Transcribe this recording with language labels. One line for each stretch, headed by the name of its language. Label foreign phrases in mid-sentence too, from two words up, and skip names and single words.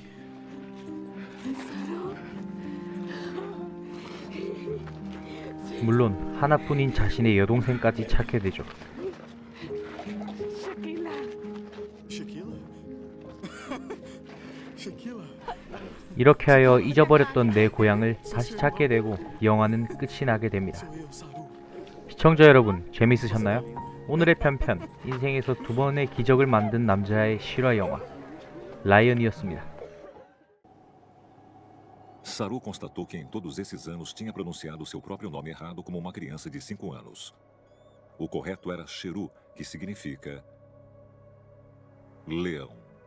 Korean: 물론 하나뿐인 자신의 여동생까지 찾게 되죠. Shekila? Shekila? 이렇게 하여 잊어버렸던 내 고향을 다시 찾게 되고 영화는 끝이 나게 됩니다.
Portuguese: Sou eu, Saru.
Korean: 시청자 여러분, 재밌으셨나요? 오늘의 편편, 인생에서 두 번의 기적을 만든 남자의 실화 영화 라이언이었습니다.
Portuguese: Saru constatou que em todos esses anos tinha pronunciado seu próprio nome errado como uma criança de 5 anos. O correto era Sheru, que significa leão.